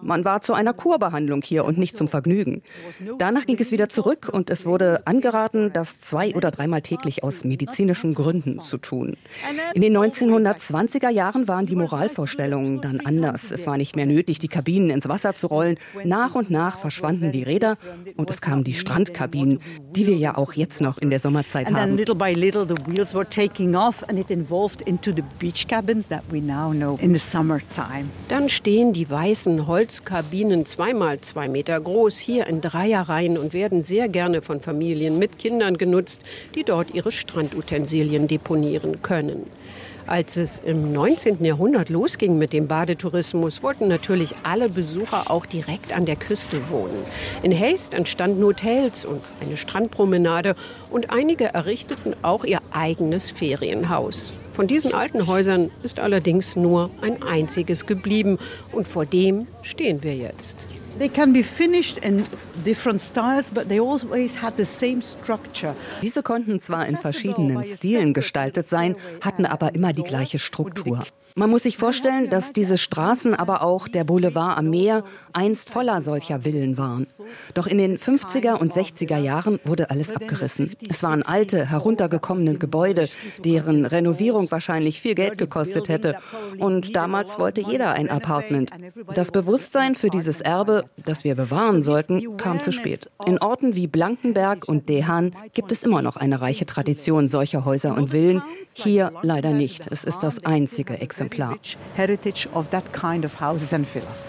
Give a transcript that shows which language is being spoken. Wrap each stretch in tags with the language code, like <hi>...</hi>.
<de>Man war zu einer Kurbehandlung hier und nicht zum Vergnügen. Danach ging es wieder zurück und es wurde angeraten, das 2- oder 3-mal täglich aus medizinischen Gründen zu tun. In den 1920er Jahren waren die Moralvorstellungen dann anders. Es war nicht mehr nötig, die Kabinen ins Wasser zu rollen. Nach und nach verschwanden die Räder und es kamen die Strandkabinen, die wir ja auch jetzt noch in der Sommerzeit haben.</de> <en>And little by little the wheels were taking off and it evolved into the beach cabins that we now know in the summertime.</en> <de>Dann stehen die weißen Holzkabinen 2x2 Meter groß hier in 3er Reihen und werden sehr gerne von Familien mit Kindern genutzt, die dort ihre Strandutensilien deponieren können. Als es im 19. Jahrhundert losging mit dem Badetourismus, wollten natürlich alle Besucher auch direkt an der Küste wohnen. In Heest entstanden Hotels und eine Strandpromenade und einige errichteten auch ihr eigenes Ferienhaus. Von diesen alten Häusern ist allerdings nur ein einziges geblieben und vor dem stehen wir jetzt.</de> <en>They can be finished in different styles, but they always had the same structure.</en> <de>Diese konnten zwar in verschiedenen Stilen gestaltet sein, hatten aber immer die gleiche Struktur. Man muss sich vorstellen, dass diese Straßen, aber auch der Boulevard am Meer, einst voller solcher Villen waren. Doch in den 50er und 60er Jahren wurde alles abgerissen. Es waren alte, heruntergekommene Gebäude, deren Renovierung wahrscheinlich viel Geld gekostet hätte. Und damals wollte jeder ein Apartment. Das Bewusstsein für dieses Erbe, das wir bewahren sollten, kam zu spät. In Orten wie Blankenberg und Dehan gibt es immer noch eine reiche Tradition solcher Häuser und Villen. Hier leider nicht. Es ist das einzige Exemplar.</de> <en>Heritage of that kind of houses and villas.</en>